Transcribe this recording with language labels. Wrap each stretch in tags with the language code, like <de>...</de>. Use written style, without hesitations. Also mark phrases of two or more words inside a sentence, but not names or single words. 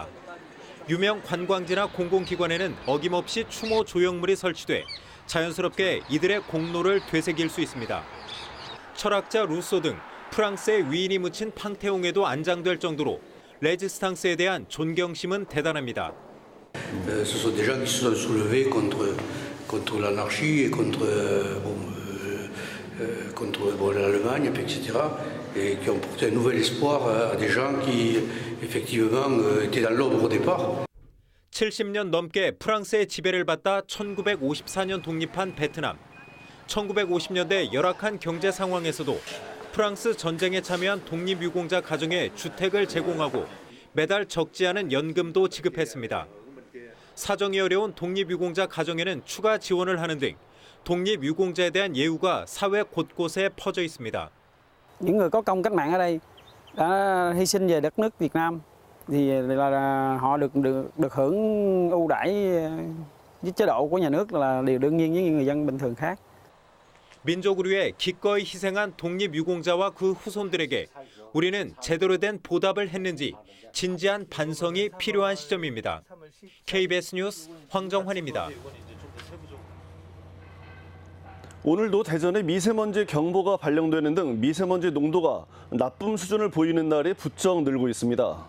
<ko>유명 관광지나 공공기관에는 어김없이 추모 조형물이 설치돼 자연스럽게 이들의 공로를 되새길 수 있습니다. 철학자 루소 등 프랑스의 위인이 묻힌 팡테옹에도 안장될 정도로 레지스탕스에 대한 존경심은 대단합니다.</ko> <fr>Ce sont des gens qui se sont soulevés contre l'anarchie et contre l'Allemagne, etc. et qui ont porté un nouvel espoir à des gens qui, effectivement, étaient dans l'ombre au départ.</fr> <ko>70년 넘게 프랑스의 지배를 받다 1954년 독립한 베트남. 1950년대 열악한 경제 상황에서도 프랑스 전쟁에 참여한 독립유공자 가정에 주택을 제공하고 매달 적지 않은 연금도 지급했습니다. 사정이 어려운 독립유공자 가정에는 추가 지원을 하는 등 독립유공자에 대한 예우가 사회 곳곳에 퍼져 있습니다.</ko> <vi>Những người có công cách mạng ở đây đã hy sinh về đất nước Việt Nam thì là họ được hưởng ưu đãi với chế độ của nhà nước là điều đương nhiên với người dân bình thường khác.</vi> <ko>민족을 위해 기꺼이 희생한 독립유공자와 그 후손들에게 우리는 제대로 된 보답을 했는지 진지한 반성이 필요한 시점입니다. KBS 뉴스 황정환입니다. 오늘도 대전에 미세먼지 경보가 발령되는 등 미세먼지 농도가 나쁨 수준을 보이는 날이 부쩍 늘고 있습니다.</ko>